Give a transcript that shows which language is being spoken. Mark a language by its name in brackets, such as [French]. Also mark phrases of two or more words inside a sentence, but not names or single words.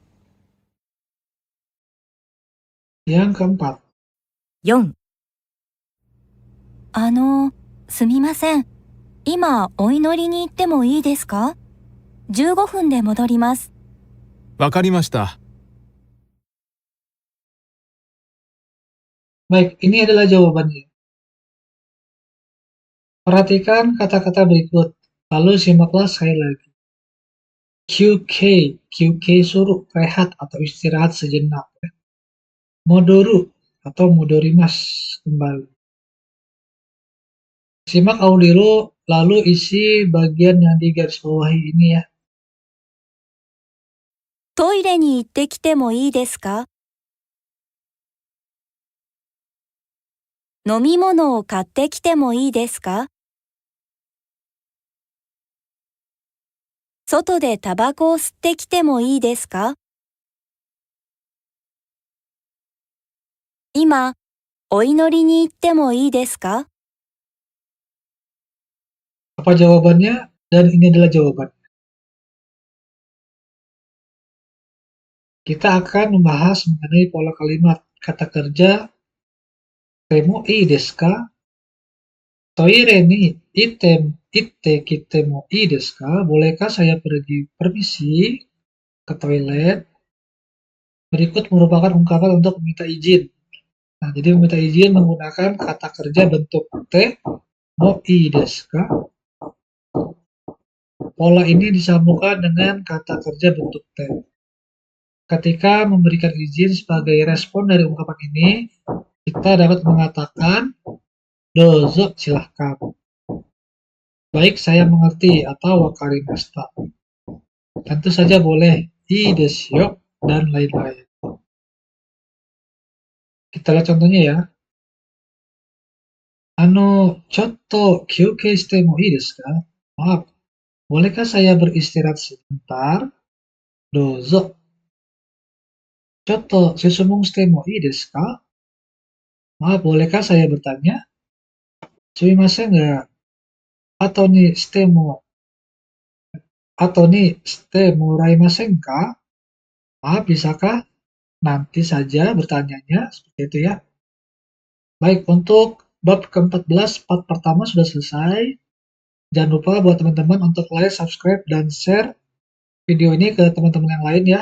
[Indonesian] Yang keempat. [Japanese] 4、すみません。今、お祈りに行ってもいいですか？15分で戻ります。わかりました。 [Indonesian] Baik, ini adalah jawabannya. Perhatikan kata-kata berikut, lalu simaklah sekali lagi. QK, QK suruh, rehat atau istirahat sejenak. Modoru atau modorimasu, kembali. Simak audio lalu isi bagian yang digarisbawahi ini ya. [Japanese] トイレに行ってきてもいいですか？飲み物を買ってきてもいいですか？外でタバコを吸ってきてもいいですか？今、お祈りに行ってもいいですか？ [Indonesian] Apa jawabannya? Dan ini adalah jawaban. Kita akan membahas mengenai pola kalimat kata kerja [Japanese] てもいいですか? トイレに行ってきてもいいですか? [Indonesian] Bolehkah saya permisi ke toilet? Berikut merupakan ungkapan untuk meminta izin. Nah, jadi meminta izin menggunakan kata kerja bentuk [Japanese] てもいいですか? [Indonesian] Pola ini disambungkan dengan kata kerja bentuk te. Ketika memberikan izin sebagai respon dari ungkapan ini, kita dapat mengatakan dozo, silahkan. Baik, saya mengerti atau wakarimashita. Tentu saja boleh, [Japanese] いいですよ, [Indonesian] dan lain-lain. Kita lihat contohnya ya. [Japanese] ちょっと休憩してもいいですか? [Indonesian] Maaf, bolehkah saya beristirahat sebentar? Dozo. [Japanese] ちょっとすすむしてもいいですか? [Indonesian] Maaf, bolehkah saya bertanya? [Japanese] すみませんが? Atau にしてもらいませんか? [Indonesian] Maaf, bisakah nanti saja bertanyanya? Seperti itu ya. Baik, untuk bab ke-14 part pertama sudah selesai. Jangan lupa buat teman-teman untuk like, subscribe, dan share video ini ke teman-teman yang lain ya.